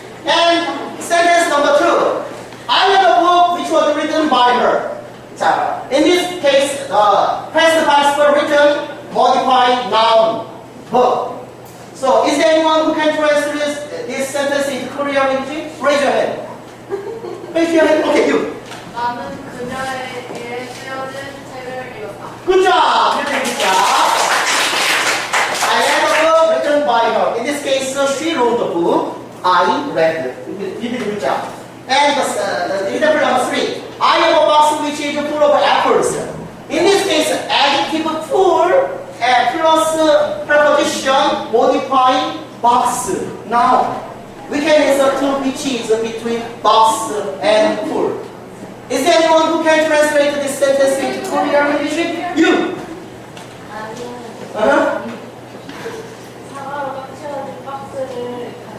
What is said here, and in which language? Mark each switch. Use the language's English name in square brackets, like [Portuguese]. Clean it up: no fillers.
[English] And sentence number 2. I read a book which was written by her. 자, in this case, past participle written, modifying noun, book. So, is there anyone who can translate this sentence into Korean language? Raise your hand. Raise your hand. Okay, you. [Korean] 나는 그녀에게 쓰여진 책을 읽었다. [English] Good job. Good job. I read a book written by her. In this case, she wrote the book. I read. You did a good job. And example number 3. I have a box which is full of apples. In this case, adjective full plus preposition modifying box. Now, we can insert which is between box and full. Is there anyone who can translate this sentence into Korean language? You. [Korean] 나는 사과로 꽉 채워진 박스를